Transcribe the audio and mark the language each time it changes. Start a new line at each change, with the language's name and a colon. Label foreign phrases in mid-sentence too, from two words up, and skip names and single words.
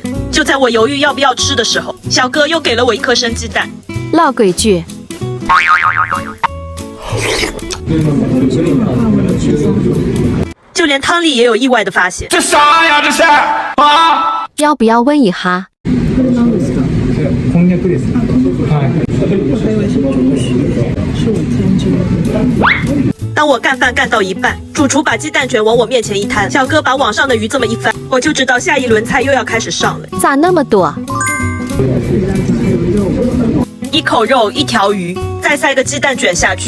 Chinese: 就在我犹豫要不要吃的时候，小哥又给了我一颗生鸡蛋。老规矩。就连汤里也有意外的发现。这啥呀？这是啊！要不要问一下？
Japanese: こんにゃくです。はい。
Chinese: 我还以为是猪血，是我天真。当我干饭干到一半，主厨把鸡蛋卷往我面前一摊，小哥把网上的鱼这么一翻，我就知道下一轮菜又要开始上了。咋那么多？一口肉，一条鱼，再塞个鸡蛋卷下去，